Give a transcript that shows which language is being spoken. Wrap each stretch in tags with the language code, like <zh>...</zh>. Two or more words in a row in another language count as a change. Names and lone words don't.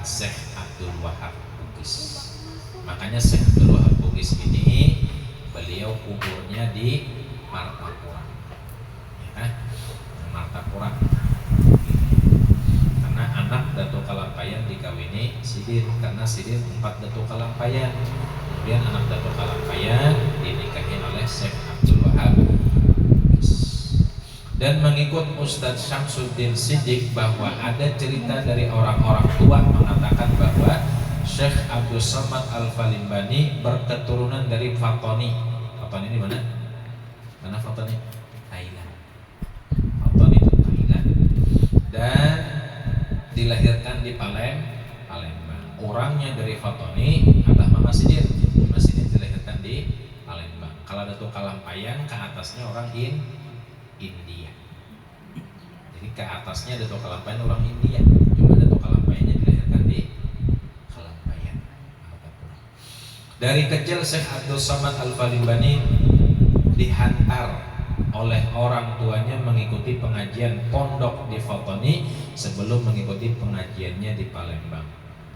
<id>Syekh Abdul Wahab Bugis. Makanya Syekh Abdul Wahab Bugis ini beliau kuburnya di Martapura, ya, Martapura. Karena anak Datu Kalampayan dikawini Sidin, karena Sidin 4 Datu Kalampayan. Kemudian anak Datu Kalampayan dinikahi oleh Syekh Abdul Wahab. Dan mengikut Ustadz Syamsuddin Siddiq bahwa ada cerita dari orang-orang tua mengatakan bahwa Syekh Abdul Somad Al-Falimbani berketurunan dari Fatoni. Fatoni di mana? Mana Fatoni? Thailand. Fatoni itu Thailand. Dan dilahirkan di Palembang. Orangnya dari Fatoni, Abah Mama Sidin. Mama Sidin dilahirkan di Palembang. Kalau Datu Kalampayan ke atasnya orang India. Jadi ke atasnya Datu Kalampayan orang India. Cuma Datu Kalampayannya dilahirkan di Kalampayan. Dari kecil Syekh Abdul Somad Al-Falimbani dihantar oleh orang tuanya mengikuti pengajian pondok di Fatoni sebelum mengikuti pengajiannya di Palembang.</id>